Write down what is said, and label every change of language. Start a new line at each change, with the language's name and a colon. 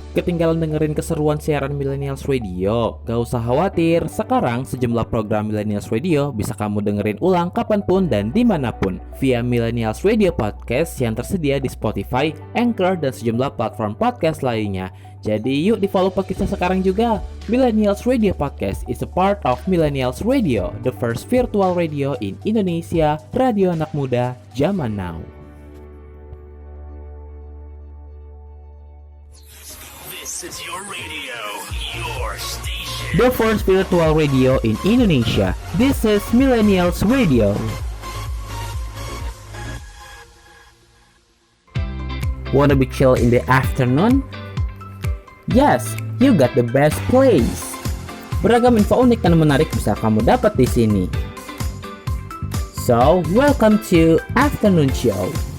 Indonesian: Ketinggalan dengerin keseruan siaran Millennials Radio? Gak usah khawatir, sekarang sejumlah program Millennials Radio bisa kamu dengerin ulang kapanpun dan dimanapun via Millennials Radio Podcast yang tersedia di Spotify, Anchor, dan sejumlah platform podcast lainnya. Jadi yuk di follow podcastnya sekarang juga.
English: Millennials Radio Podcast is a part of Millennials Radio, the first virtual radio in Indonesia,
Indonesian: radio anak muda zaman now.
English: This is your radio, your station. The first virtual radio in Indonesia. This is Millennials Radio. Wanna be chill in the afternoon? Yes, you got the best place.
Indonesian: Beragam info unik dan menarik bisa kamu dapat di sini.
English: So, welcome to Afternoon Show.